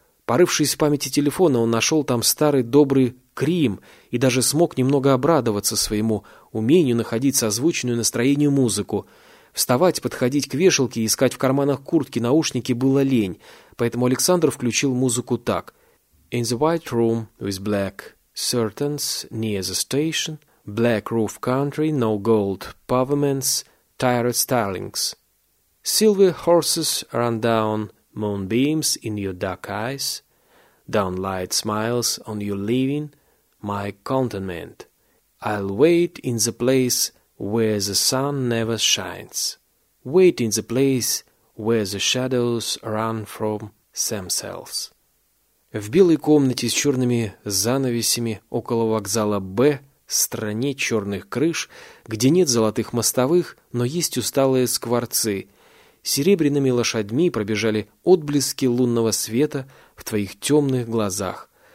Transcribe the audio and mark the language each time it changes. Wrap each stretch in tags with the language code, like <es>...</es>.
<ru>Порывшись в памяти телефона, он нашел там старый добрый Крим и даже смог немного обрадоваться своему умению находить созвучную настроению музыку. Вставать, подходить к вешалке и искать в карманах куртки наушники было лень, поэтому Александр включил музыку так.</ru> <en>«In the white room with black curtains near the station, black roof country, no gold pavements, tired starlings. Silver horses run down moonbeams in your dark eyes, down light smiles on your leaving, my contentment. I'll wait in the place where the sun never shines, wait in the place where the shadows run from themselves».</en> <ru>В белой комнате с черными занавесями около вокзала «Б», стране черных крыш, где нет золотых мостовых, но есть усталые скворцы. Серебряными лошадьми пробежали отблески лунного света в твоих темных глазах.</ru>